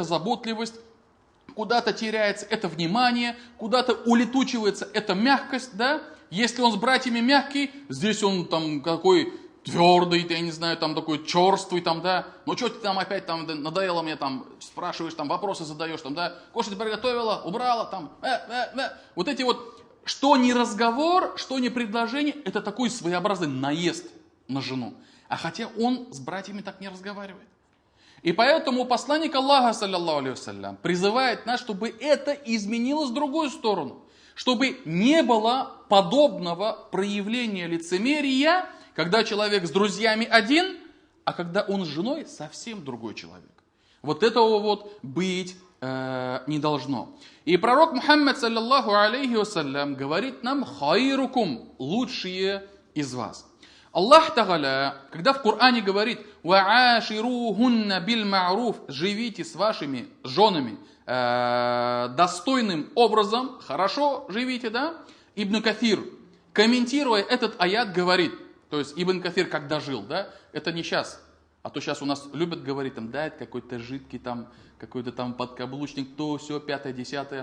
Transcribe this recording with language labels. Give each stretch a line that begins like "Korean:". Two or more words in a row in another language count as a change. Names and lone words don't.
Russian: заботливость, куда-то теряется это внимание, куда-то улетучивается эта мягкость, да, если он с братьями мягкий, здесь он там какой твердый, я не знаю, там такой черствый, там, да, ну что ты там опять там надоело мне, там, спрашиваешь, там, вопросы задаешь, там, да, кушать приготовила, убрала, там, вот эти вот, что не разговор, что не предложение, это такой своеобразный наезд на жену, а хотя он с братьями так не разговаривает. И поэтому посланник Аллаха,
Arabic: صلى الله عليه وسلم,
Russian: призывает нас, чтобы это изменилось в другую сторону, чтобы не было подобного проявления лицемерия, когда человек с друзьями один, а когда он с женой совсем другой человек. Вот этого вот быть не должно. И пророк Мухаммад,
Arabic: صلى الله عليه وسلم,
Russian: говорит нам: хайрукум, лучшие из вас. Аллах Тааля, когда в Коране говорит:
Arabic: «وعاشروهن بالمعروف»,
Russian: живите с вашими женами достойным образом, хорошо живите, да? Ибн Кафир, комментируя этот аят, говорит, то есть Ибн Кафир когда жил, да, это не сейчас, а то сейчас у нас любят говорить, там, да, это какой-то жидкий, там, какой-то там подкаблучник, то, все, пятое, десятое.